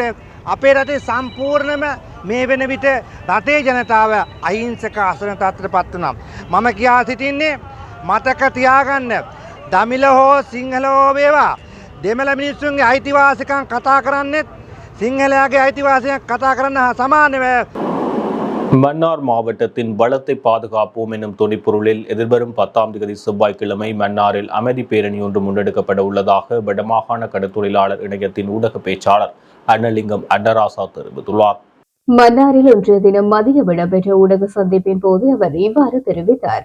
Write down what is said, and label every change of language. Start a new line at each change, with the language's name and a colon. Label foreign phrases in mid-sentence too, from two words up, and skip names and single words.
Sinhala: අපේ රටේ සම්පූර්ණම මේ වෙන විට රටේ ජනතාව අහිංසක අසරණ තත්ත්වයටපත් වුණා. මම කියා සිටින්නේ මතක තියාගන්න දමිළ හෝ සිංහල හෝ වේවා දෙමළ මිනිස්සුන්ගේ අයිතිවාසිකම් කතා කරන්නේත් සිංහලයාගේ අයිතිවාසිකම් කතා කරන්න සමානව.
Tamil: மன்னார் மாவட்டத்தின் வளத்தை பாதுகாப்போம் எனும் துணிப்பொருளில் எதிர்வரும் 10ஆம் தேதி செவ்வாய்க்கிழமை மன்னாரில் அமைதி பேரணி ஒன்று முன்னெடுக்கப்பட உள்ளதாக வடமாகாண கடற்தொழிலாளர் இணையத்தின் ஊடக பேச்சாளர் அன்னலிங்கம் அன்னராசா தெரிவித்துள்ளார். மன்னாரில் இன்றைய தினம் மதியம் இடம்பெற்ற ஊடக சந்திப்பின் போது அவர் இவ்வாறு தெரிவித்தார்.